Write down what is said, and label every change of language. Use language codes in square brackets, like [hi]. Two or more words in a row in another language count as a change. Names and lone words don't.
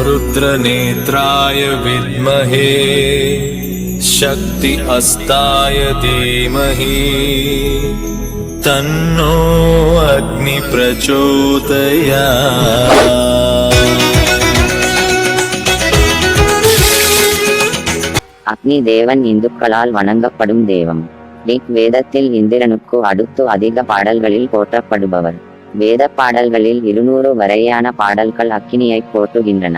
[sa] रुद्रनेत्राय विद्महे शक्ति अस्ताय धीमहि तन्नो अग्नि प्रचोदयात्। [ta] அக்னி தேவன் இந்துக்களால் வணங்கப்படும் தெய்வம். ரிக் வேதத்தில் இந்திரனுக்கு அடுத்து அதிக பாடல்களில் போற்றப்படுபவர். வேத பாடல்களில் 200 வரையான பாடல்கள் அக்கினியை போற்றுகின்றன.